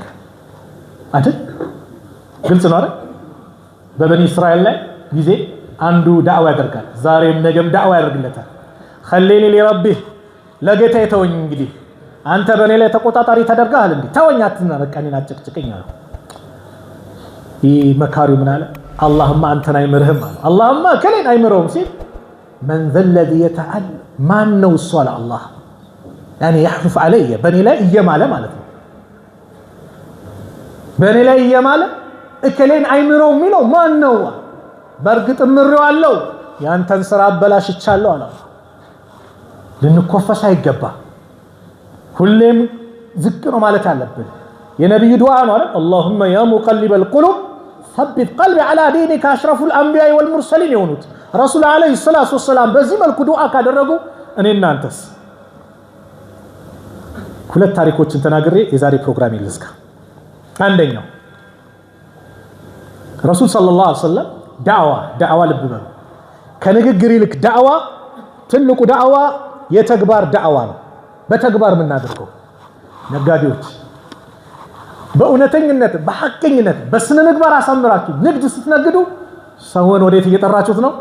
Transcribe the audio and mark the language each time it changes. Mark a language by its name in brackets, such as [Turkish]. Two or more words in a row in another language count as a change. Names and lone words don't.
[Amharic] አይደል ግልጽ ነው አይደል በበኒ እስራኤል ላይ ጊዜ አንዱ ዳዕዋ ያደርጋል። ዛሬም ነገም ዳዕዋ ያደርግለታል። [Arabic] خليني لربي [Amharic] ለጌታ ተወኝ እንግዲህ አንተ በኔ ላይ ተቆጣጣሪ ተደርጋል እንዴ ተወኝ አትናረቀኝና አጭቅጭቅኝ አለ። መካሪው ምን አለ? አላህማ አንተን አይምርህም አለ። አላህማ ከሌን አይምረውም ሲል [Arabic] من ذا الذي يتعال [Amharic] ማን ነው እሱ አለ አላህ [Arabic] يعني يحلف علي [Amharic] በኔ ላይ እየማለ ማለት ነው። በኔ ላይ እየማለ እከሌን አይምረው የሚለው ማን ነው? በርግጥ ምሬዋለሁ ያንተን ስራ አበላሽቻለሁ አለ። ልንኮፈስ አይገባ ሁሌም ዝቅ ነው ማለት አለብን። የነብዩ ዱዓ ነው አይደል? [Arabic] اللهم يا مقلب القلوب ثبت قلبي على دينك اشرف الانبياء والمرسلين [Amharic] የሆኑት [Arabic] رسول عليه الصلاة والسلام [Amharic] በዚህ መልኩ ዱዓ ካደረጉ እኔና አንተስ? ሁለት ታሪኮችን ተናግሬ የዛሬ ፕሮግራም ይልስካ። አንደኛው [Arabic] رسول صلى الله عليه وسلم [Amharic] ዳዕዋ ልብ በሉ ከንግግር ይልቅ ዳዕዋ ትልቁ ዳዕዋ የተግባር ዳዕዋ ነው። በተግባር የምናደርገው ነጋዴዎች በእውነተኝነት በሐቀኝነት በስነ ምግባር አሳምራችሁ ንግድ ስትነግዱ ሰውን ወዴት እየጠራችሁት ነው?